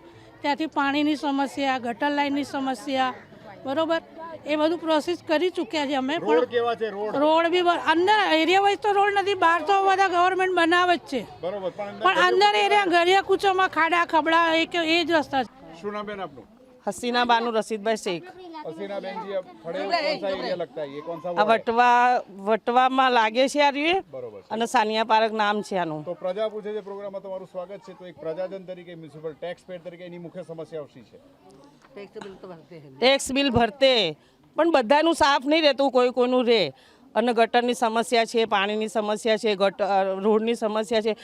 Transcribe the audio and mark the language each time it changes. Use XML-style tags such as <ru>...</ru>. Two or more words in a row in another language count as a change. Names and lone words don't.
<gu>ત્યાંથી પાણીની સમસ્યા, ગટર લાઇનની સમસ્યા, બરોબર, એ બધું પ્રોસેસ કરી ચૂક્યા છે અમે। રોડ કેવા છે? રોડ બી અંદર એરિયા વાઇઝ તો રોડ નથી, બહાર તો બધા ગવર્મેન્ટ બનાવે જ છે, બરોબર, પણ અંદર એરિયા ગરિયા કૂચોમાં ખાડા ખબડા એ જ રસ્તા છે। શું નામ બેન આપનું?</gu> <hi>हसीना बानू रशीदभाई शेख। हसीना बहन जी, अब खड़े हो, कौन सा एरिया लगता है? ये कौन सा वार्ड है?</hi> <gu>वटवा लागे છે આ રહ્યું બરોબર છે। અને સાનિયા પાર્ક નામ છે આનું। તો પ્રજા પૂછે છે પ્રોગ્રામમાં તમારું સ્વાગત છે। તો એક પ્રજાજન તરીકે, મ્યુનિસિપલ ટેક્સ પેડ તરીકે એની મુખ્ય સમસ્યાઓ શી છે? ટેક્સ બિલ ભરતે પણ બધાનું સાફ નહીં રહેતું, કોઈનું રહે। અને ગટરની સમસ્યા છે, પાણીની સમસ્યા છે, રોડની સમસ્યા છે।</gu>